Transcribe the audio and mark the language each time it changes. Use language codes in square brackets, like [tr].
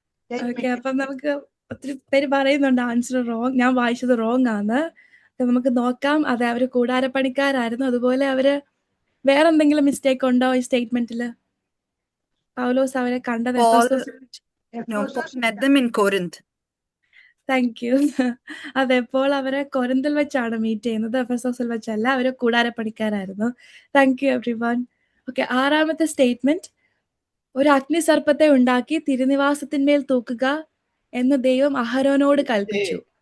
[ml] Okay, അപ്പം നമുക്ക് ഒത്തിരി പേര് പറയുന്നുണ്ട് ആൻസർ റോങ്, ഞാൻ വായിച്ചത് റോങ് ആണ്. നമുക്ക് നോക്കാം. അതെ, അവര് കൂടാരപ്പണിക്കാരായിരുന്നു. അതുപോലെ അവര് വേറെ എന്തെങ്കിലും മിസ്റ്റേക്ക് ഉണ്ടോ ഈ സ്റ്റേറ്റ്മെന്റില്? പൗലോസ് അവരെ കണ്ടത് [en] Paul met them in Corinth. Thank you. [ml] അതെ, പോൾ അവരെ കൊരിന്തിൽ വെച്ചാണ് മീറ്റ് ചെയ്യുന്നത്, എഫെസോസിൽ വെച്ചല്ല. അവര് കൂടാരപ്പണിക്കാരായിരുന്നു. [en] Thank you everyone. [ml] Okay, 6ാമത്തെ statement. ഒരു അഗ്നിസർപ്പത്തെ ഉണ്ടാക്കി തിരുനിവാസത്തിന്മേൽ തൂക്കുക എന്ന് ദൈവം അഹരോനോട് കൽപ്പിച്ചു.